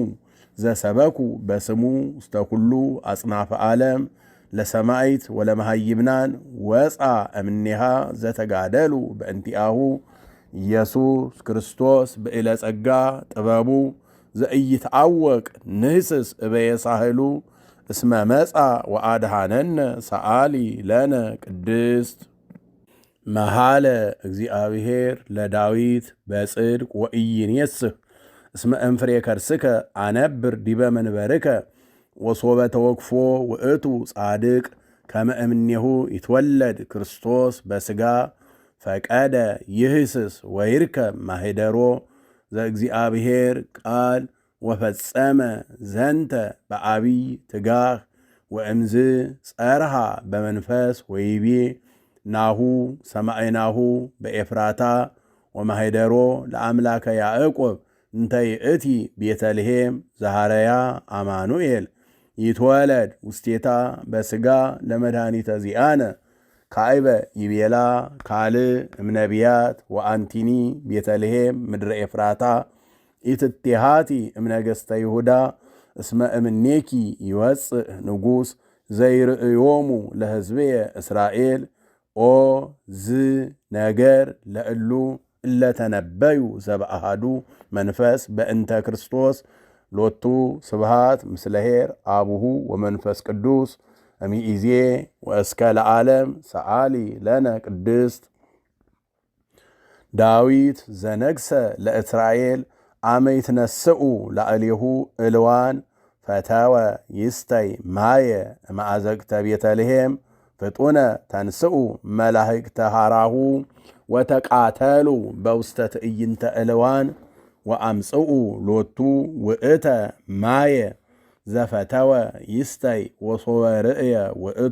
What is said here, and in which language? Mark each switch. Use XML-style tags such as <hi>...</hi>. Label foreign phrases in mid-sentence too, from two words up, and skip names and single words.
<gez>ዘሰበኩ በስሙ ውስተ ኩሉ አጽናፈ ዓለም ለሰማይት ወለመሃይምናን ወፃ እምኔሃ ዘተጋደሉ በእንቲአሁ ኢየሱስ ክርስቶስ ብዕለ ጸጋ ጥበቡ ዘኢይትዐወቅ ንህስስ እበየሳህሉ እስመ መጻ ወአድኀነነ ሰአሊ ለነ ቅድስት መሃለ እግዚአብሔር ለዳዊት በጽድቅ ወኢይኔስህ እስመ እምፍሬ ከርስከ አነብር ዲበ መንበርከ ወሶበ ተወክፎ ውእቱ ጻድቅ ከመ እምኔሁ ይትወለድ ክርስቶስ በሥጋ ፈቀደ ይህስስ ወይርከብ ማኅደሮ ዘእግዚአብሔር ቃል ወፈጸመ ዘንተ በአቢይ ትጋህ ወእምዝ ጸርሃ በመንፈስ ወይቤ ናሁ ሰማዕናሁ በኤፍራታ ወማኅደሮ ለአምላከ ያዕቆብ እንተ ይእቲ ቤተልሔም ዘሃረያ አማኑኤል ይትወለድ ውስቴታ በሥጋ ለመድኃኒተ ዚአነ ካዕበ ይቤላ ካልእ እምነቢያት ወአንቲኒ ቤተልሔም ምድረ ኤፍራታ ኢትቴሃቲ እምነገሥተ ይሁዳ እስመ እምኔኪ ይወፅእ ንጉሥ ዘይርእዮሙ ለሕዝብየ እስራኤል ኦ ዝ ነገር ለእሉ እለተነበዩ ዘበአሃዱ መንፈስ በእንተ ክርስቶስ ሎቱ ስብሃት ምስለ ኄር አቡሁ ወመንፈስ ቅዱስ እሚኢዜ ወእስከ ለዓለም ሰአሊ ለነ ቅድስት ዳዊት ዘነግሰ ለእስራኤል አመ ይትነስኡ ላዕሌሁ እልዋን ፈተወ ይስተይ ማየ እማእዘቅተ ቤተልሔም ፍጡነ ተንስኡ መላእክተ ሃራሁ ወተቃተሉ በውስተ ትዕይንተ እልዋን ወአምጽኡ ሎቱ ውእተ ማየ ዘፈተወ ይስተይ ወሶበ ርእየ ውእቱ</gez>